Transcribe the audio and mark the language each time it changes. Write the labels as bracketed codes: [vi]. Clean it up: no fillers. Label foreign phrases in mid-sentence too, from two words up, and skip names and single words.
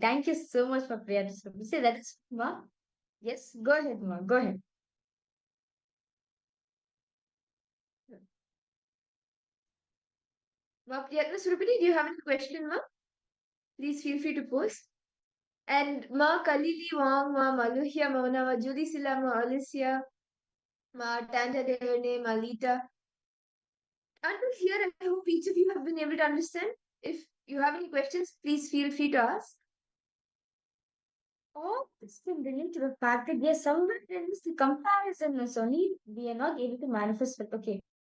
[en] Thank you so much for prayer. Say that is Ma. Yes, go ahead, Ma. Go ahead. Ma Priyatna Surupini, do you have any question, Ma? Please feel free to post. And Ma Kalili Wang, Ma Maluhya, Ma Judy Silla, Ma Alicia, Ma Tanja Devane, Ma Lita. Until here, I hope each of you have been able to understand. If you have any questions, please feel free to ask. All this can relate to the fact that we are somewhere in this comparison is only we are not able to manifest with okay.